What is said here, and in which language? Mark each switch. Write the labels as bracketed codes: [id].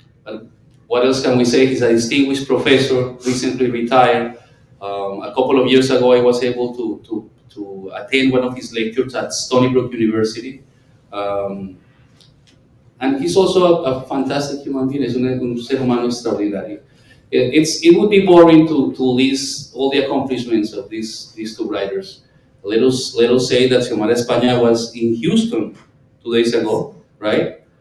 [en] But what else can we say? He's a distinguished professor, recently retired. A couple of years ago, I was able to attend one of his lectures at Stony Brook University. And he's also a fantastic human being. [es] Es un ser humano extraordinario. [en] It would be boring to list all the accomplishments of these two writers. Let us say that Siomara España was in Houston 2 days ago, right?